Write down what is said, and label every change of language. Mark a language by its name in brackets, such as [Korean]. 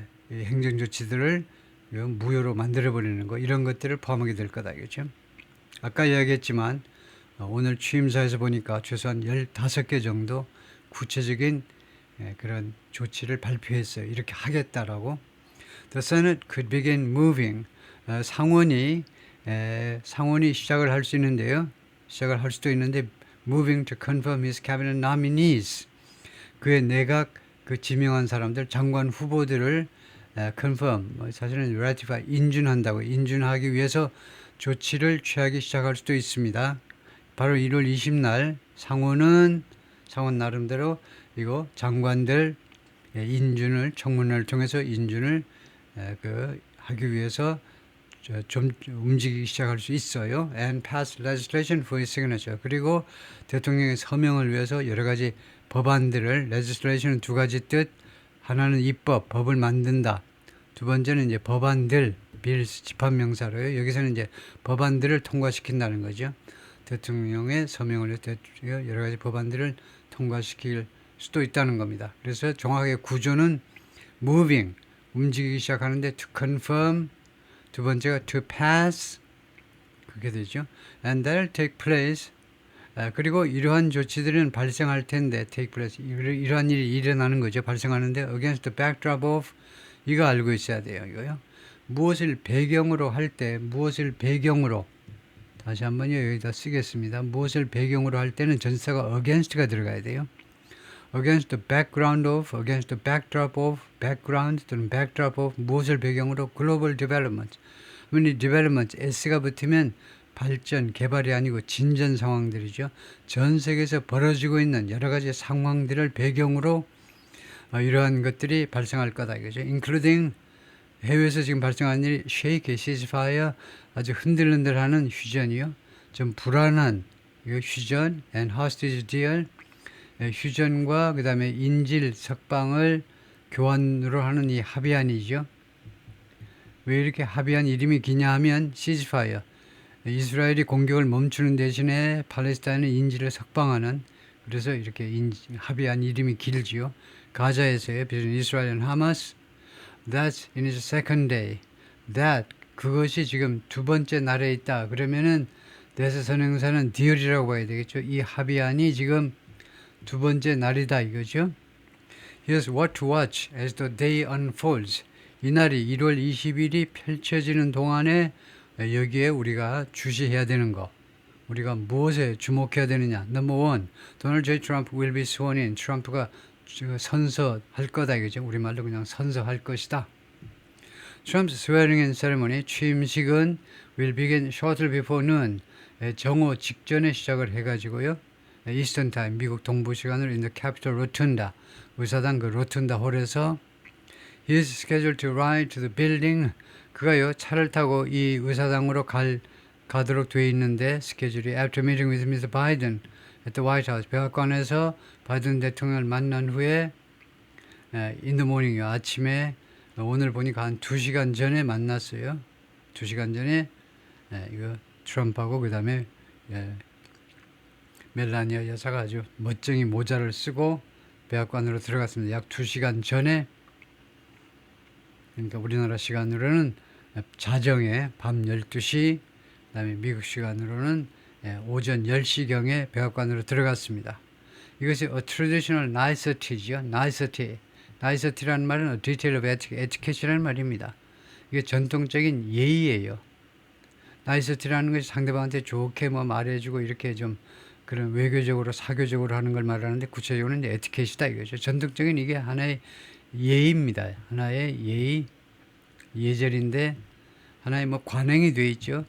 [Korean] 이 행정 조치들을 무효로 만들어버리는 거 이런 것들을 포함하게 될 거다 이거죠. 아까 이야기했지만 오늘 취임사에서 보니까 최소한 15개 정도 구체적인 그런 조치를 발표했어요. 이렇게 하겠다라고. [English] The Senate could begin moving. [Korean] 상원이 시작을 할 수 있는데요. 시작을 할 수도 있는데 [English] moving to confirm his cabinet nominees. [Korean] 그의 내각 그 지명한 사람들 장관 후보들을 confirm 사실은 ratify 인준하기 위해서 조치를 취하기 시작할 수도 있습니다. 바로 1월 20날 상원 나름대로 이거 장관들 청문회를 통해서 인준을 하기 위해서 좀 움직이기 시작할 수 있어요. [English] And pass legislation for his signature. [Korean] 그리고 대통령의 서명을 위해서 여러 가지 법안들을 legislation은 두 가지 뜻. 하나는 입법, 법을 만든다. 두 번째는 이제 법안들, bills 집합명사로요. 여기서는 이제 법안들을 통과시킨다는 거죠. 대통령의 서명을 해서 여러 가지 법안들을 통과시킬 수도 있다는 겁니다. 그래서 정확하게 구조는 moving, 움직이기 시작하는데 to confirm, 두 번째가 to pass, 그렇게 되죠. [English] And that'll take place, [Korean] 그리고 이러한 조치들은 발생할 텐데 take place 이러한 일이 일어나는 거죠. 발생하는데 [English] against the backdrop of [Korean] 이거 알고 있어야 돼요. 이거요. 무엇을 배경으로 할 때 무엇을 배경으로 다시 한번요 여기다 쓰겠습니다. 무엇을 배경으로 할 때는 전치사가 against가 들어가야 돼요. [English] against the background of, against the backdrop of, background [Korean] 또는 [English] backdrop of [Korean] 무엇을 배경으로 [English] global development. [Korean] 이 development s가 붙으면 발전, 개발이 아니고 진전 상황들이죠. 전 세계에서 벌어지고 있는 여러 가지 상황들을 배경으로 이러한 것들이 발생할 거다 이거죠. including 해외에서 지금 발생한 일이 shake, ceasefire 아주 흔들흔들하는 휴전이요. 좀 불안한 휴전 [English] and hostage deal [Korean] 휴전과 그 다음에 인질 석방을 교환으로 하는 이 합의안이죠. 왜 이렇게 합의안 이름이 기냐 하면 ceasefire 이스라엘이 공격을 멈추는 대신에 팔레스타인은 인질을 석방하는 그래서 이렇게 합의안 이름이 길지요. 가자에서의 이스라엘 [English] and 하마스 That's in its second day. [Korean] That 그것이 지금 두 번째 날에 있다. 그러면은 대세 선행사는 deal이라고 봐야 되겠죠. 이 합의안이 지금 두 번째 날이다 이거죠. [English] Here's what to watch as the day unfolds. [Korean] 이 날이 1월 20일이 펼쳐지는 동안에 여기에 우리가 주시해야 되는 거. 우리가 무엇에 주목해야 되느냐. [English] Number one, Donald J. Trump will be sworn in. [Korean] 트럼프가 선서할 거다 이거죠. 우리말로 그냥 선서할 것이다. [English] Trump's swearing in ceremony, [Korean] 취임식은 [English] will begin shortly before noon. [Korean] 정오 직전에 시작을 해가지고요. [English] Eastern Time, [Korean] 미국 동부 시간으로 [English] in the Capitol Rotunda, [Korean] 의사당 그 로툰다 홀에서 [English] he is scheduled to ride to the building. [Korean] 그가요 차를 타고 이 의사당으로 가도록 돼 있는데 스케줄이 [English] after meeting with Mr. [Korean] Biden [English] at the White House [Korean] 백악관에서 바이든 대통령을 만난 후에 [English] in the morning [Korean] 이요 아침에 오늘 보니까 한 2시간 전에 만났어요. 2시간 전에 이거 트럼프하고 그 다음에 멜라니아 여사가 아주 멋쟁이 모자를 쓰고 백악관으로 들어갔습니다. 약 2시간 전에 그러니까 우리나라 시간으로는 자정에 밤 12시 그 다음에 미국 시간으로는 오전 10시경에 백악관으로 들어갔습니다. 이것이 [English] a traditional nicety [Korean] 죠. nicety. nicety라는 말은 [English] a detail of etiquette [Korean] 이라는 말입니다. 이게 전통적인 예의예요. nicety라는 것이 상대방한테 좋게 뭐 말해주고 이렇게 좀 그런 외교적으로 사교적으로 하는 걸 말하는데 구체적으로는 이제 에티켓이다 이거죠. 전통적인 이게 하나의 예의입니다. 하나의 예절인데 하나의 뭐 관행이 돼 있죠.